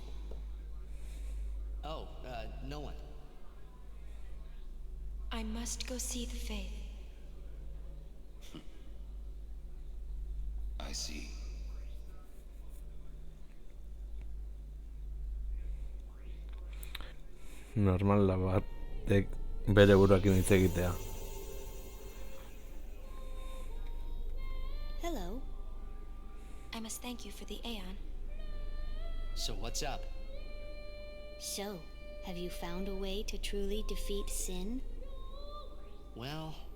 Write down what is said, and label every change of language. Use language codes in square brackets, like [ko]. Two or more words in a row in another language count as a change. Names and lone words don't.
[en] Oh, no one. I must go see the Faith. I see. [eu] Normal da batek bere buruakin hitz egitea. [en] Hello. I must thank you for the Aeon. So what's up? So, have you found a way to truly defeat Sin? Well...